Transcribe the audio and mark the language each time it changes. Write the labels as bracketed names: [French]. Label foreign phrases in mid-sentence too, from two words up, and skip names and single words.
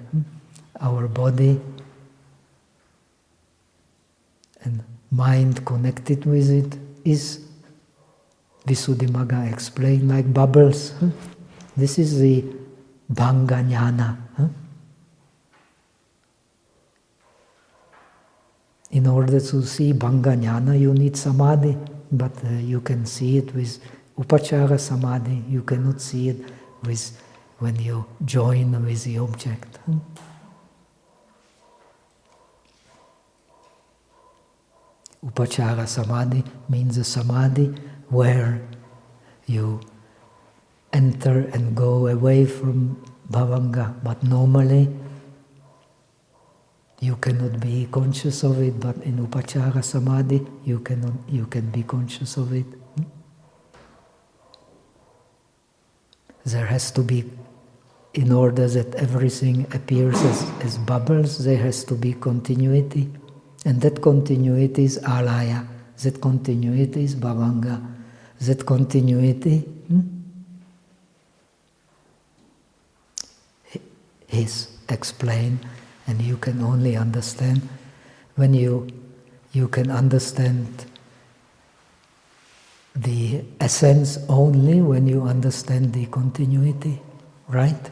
[English] Our body and mind connected with it is, Visuddhimagga explained, like bubbles. This is the [Pali] Bhanga Jnana. [English] In order to see [Pali] Bhanga Jnana, [English] you need samadhi, but you can see it with [Pali] upachara samadhi. [English] You cannot see it with when you join with the object. [Pali] Upachara samadhi [English] means a samadhi where you enter and go away from bhavanga, but normally you cannot be conscious of it, but in [Pali] upachara samadhi [English] you can be conscious of it. There has to be, in order that everything appears as bubbles, there has to be continuity. And that continuity is alaya, that continuity is bhavanga, that continuity is explained, and you can only understand when you can understand the essence only when you understand the continuity, right?